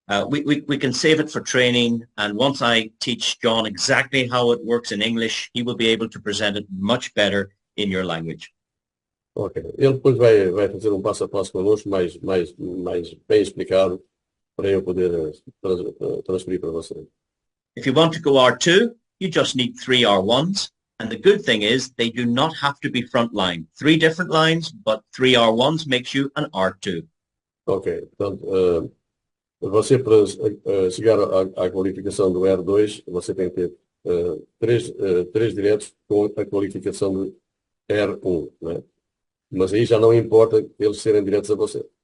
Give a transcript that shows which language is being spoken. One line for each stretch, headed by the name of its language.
English: We can save it for training, and once I teach John exactly how it works in English, he will be able to present it much better in your language. Ok.
Portuguese: Ele depois vai fazer um passo a passo connosco, mais bem explicado, para eu poder transferir para você.
English: If you want to go R2, you just need 3 R1s, and the good thing is they do not have to be frontline. 3 different lines, but 3 R1s makes you an R2. Ok.
Portuguese: Portanto, você, para chegar à qualificação do R2, você tem que ter 3 diretos com a qualificação do R1, né? Mas aí já não importa eles serem diretos a você.